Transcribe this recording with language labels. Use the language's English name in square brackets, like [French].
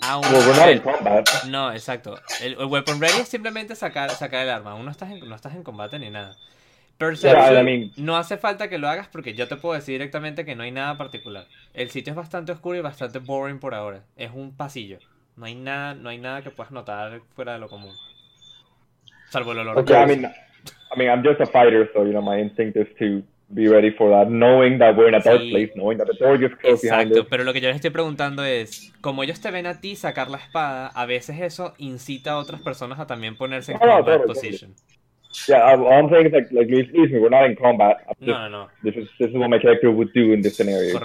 [Spanish] Ah, bueno, no, exacto. El weapon ready es simplemente sacar el arma. No estás en combate ni nada. Perception, [English] yeah, I mean, [Spanish] no hace falta que lo hagas porque yo te puedo decir directamente que no hay nada particular. El sitio es bastante oscuro y bastante boring por ahora. Es un pasillo. No hay nada que puedas notar fuera de lo común. Salvo el olor. [English] Okay, que I mean, I'm just a fighter, so, you know, my instinct is to be ready for that, knowing that we're in a dark place, knowing that the door just closed behind us. [Spanish] Exacto, pero lo que yo les estoy preguntando es, como ellos te ven a ti sacar la espada, a veces eso incita a otras personas a también ponerse en [English] combat position. Yeah, all I'm saying is, like, excuse me, we're not in combat. [Spanish] No. [English] This is what my character would do in this scenario.